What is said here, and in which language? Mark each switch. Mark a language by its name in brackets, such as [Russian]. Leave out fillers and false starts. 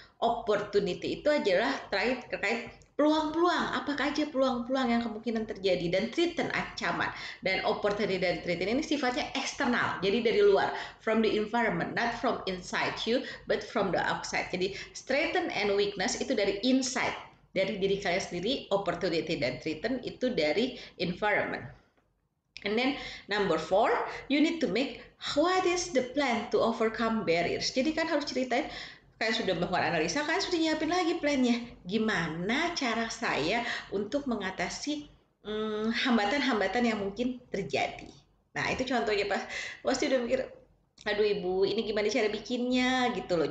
[Indonesian] Opportunity itu adalah terkait peluang-peluang, apakah aja peluang-peluang yang kemungkinan terjadi, dan threaten ancaman. Dan opportunity dan threaten ini sifatnya eksternal, jadi dari luar, [English] from the environment, not from inside you, but from the outside. [Indonesian] Jadi strength and weakness itu dari inside, dari diri kalian sendiri. Opportunity dan threaten itu dari environment. [English] And then number 4, you need to make what is the plan to overcome barriers. [Indonesian] Jadi kan harus ceritain, kalian sudah melakukan analisa, kalian sudah nyiapin lagi plannya. Gimana cara saya untuk mengatasi hambatan-hambatan yang mungkin terjadi. Nah itu contohnya pasti udah mikir, aduh ibu ini gimana cara bikinnya gitu loh.